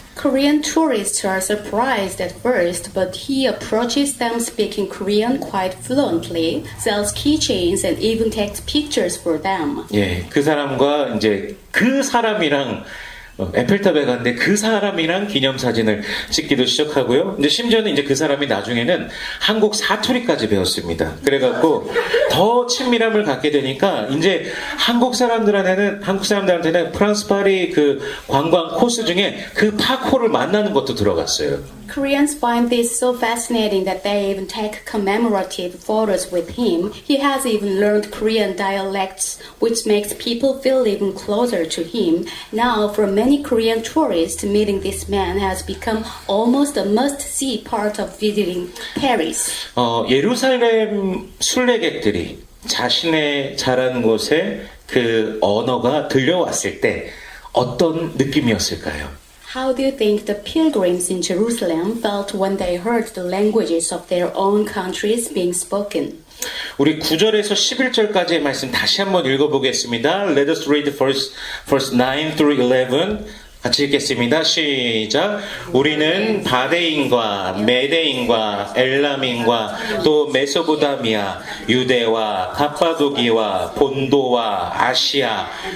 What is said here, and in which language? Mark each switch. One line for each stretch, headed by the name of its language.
English: Korean tourists are surprised at first, but he approaches them speaking Korean quite fluently, sells keychains, and even takes pictures for them.
Korean: 예, 그 사람과 이제 그 사람이랑 에펠탑에 갔는데 그 사람이랑 기념사진을 찍기도 시작하고요. 이제 심지어는 이제 그 사람이 나중에는 한국 사투리까지 배웠습니다. 그래갖고 더 친밀함을 갖게 되니까 이제 한국 사람들한테는 프랑스 파리 그 관광 코스 중에 그 파코를 만나는 것도 들어갔어요.
English: Koreans find this so fascinating that they even take commemorative photos with him. He has even learned Korean dialects, which makes people feel even closer to him. Now, for many Korean tourists, meeting this man has become almost a must-see part of visiting Paris.
Korean: 예루살렘 순례객들이 자신의 자란 곳에 그 언어가 들려왔을 때 어떤 느낌이었을까요?
English: How do you think the pilgrims in Jerusalem felt when they heard the languages of their own countries being spoken?
Korean: 우리 9절에서 11절까지의 말씀 다시 한번 읽어보겠습니다.
English: Let us read verse 9 through 11.
Korean: 같이 읽겠습니다. 시작. 우리는 바데인과 메데인과 엘람인과 또 메소포타미아, 유대와 갑바도기와 본도와 아시아,